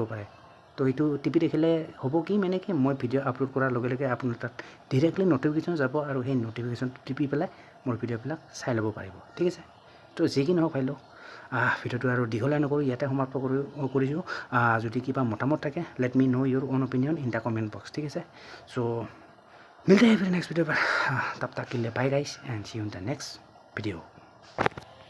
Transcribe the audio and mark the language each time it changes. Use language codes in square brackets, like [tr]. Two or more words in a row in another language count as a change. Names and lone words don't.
[as] পাৰে তো সেইটো টিপি ৰাখিলে হ'ব কি মানে কি মই ভিডিঅ' আপলোড কৰাৰ লগে লগে আপোনাৰ তাত ডিৰেক্টলি নটিফিকেশ্যন যাব আৰু সেই নটিফিকেশ্যনটো টিপি পেলাই মোৰ ভিডিঅ'বিলাক চাই ল'ব পাৰিব ঠিক আছে তো যি কি নহওক পাৰিলেও ভিডিঅ'টো আৰু দীঘলীয়া নকৰোঁ ইয়াতে সমাপ্ত কৰিছোঁ যদি কিবা মতামত থাকে [en] let me know your own opinion in the comment box [as] ঠিক আছে চ' [hi] मिलते हैं फिर [en] next video [hi] पर तब तक के लिए [en] bye guys and see you in the next video